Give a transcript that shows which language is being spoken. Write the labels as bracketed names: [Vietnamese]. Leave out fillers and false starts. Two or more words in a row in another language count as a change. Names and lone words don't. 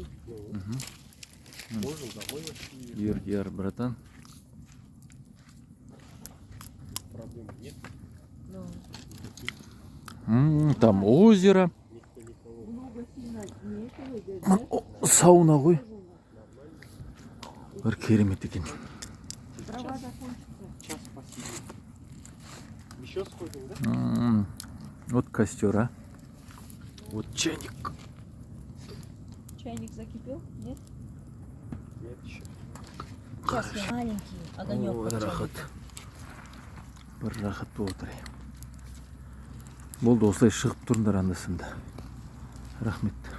[Russian] Можно домой вообще. Яр, братан. Проблем нет. Ну, Там озеро. [Kazakh] Сауна ғой. Бір керемет екен. [Russian] Час посидим. Еще сходим, да? Вот костер, а. Вот чайник. чайник закипел? Нет? Нет еще. Сейчас я маленький огонек. Ой, под рахат. чайником. [Kazakh] Бір рахат болып отыр. Болды, осылай шығып тұрыңдар анда-санда. Рахмет.